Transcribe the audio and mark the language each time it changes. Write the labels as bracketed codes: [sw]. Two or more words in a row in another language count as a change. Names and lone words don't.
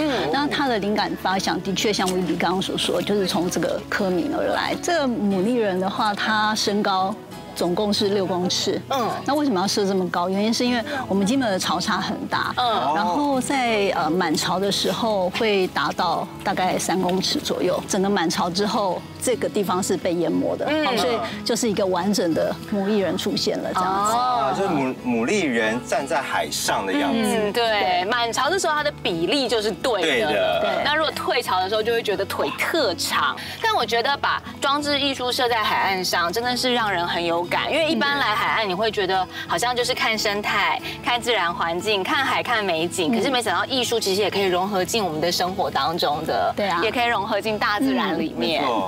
[zh] 那他的靈感發想的確像Vivi剛剛所說，就是從這個科名而來。這個牡蠣人的話，他身高總共是6公尺。那為什麼要設這麼高？原因是因為我們金門的潮差很大。然後在滿潮的時候會達到大概3公尺左右。整個滿潮之後，這個地方是被淹沒的，所以就是一個完整的牡蠣人出現了這樣子。就是牡蠣人站在海上的樣子。對，滿潮的時候它的比例就是對的。對。那如果退潮的時候，就會覺得腿特長。但我覺得把裝置藝術設在海岸上，真的是讓人很有感，因為一般來海岸你會覺得好像就是看生態、看自然環境、看海、看美景，可是沒想到藝術其實也可以融合進我們的生活當中的，對啊，也可以融合進大自然裡面。